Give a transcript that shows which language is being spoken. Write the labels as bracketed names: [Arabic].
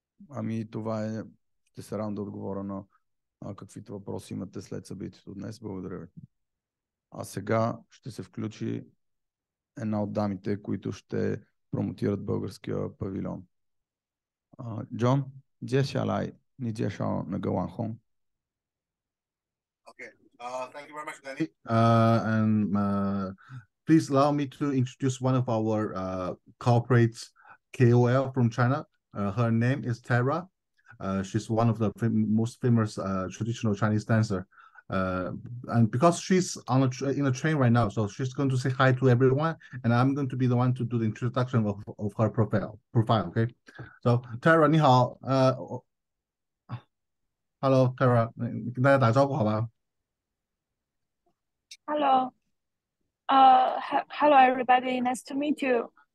[Bulgarian] Ами това е, ще се радвам да отговоря на каквито въпроси имате след събитието днес. Благодаря ви. А сега ще се включи една от дамите, които ще промотират българския павилион. [Chinese] Джон, 接下来你介绍那个网红。 [English] Okay. Thank you very much, Danny. Please allow me to introduce one of our corporate KOL from China. Her name is Tara. She's one of the most famous traditional Chinese dancer. And because she's in a train right now, so she's going to say hi to everyone, and I'm going to be the one to do the introduction of her profile. Okay. So Tara, [Chinese] 你好, [English] Hello Tara, [Chinese] 跟大家打招呼好吧? [English] Hello. Hello everybody. Nice to meet you.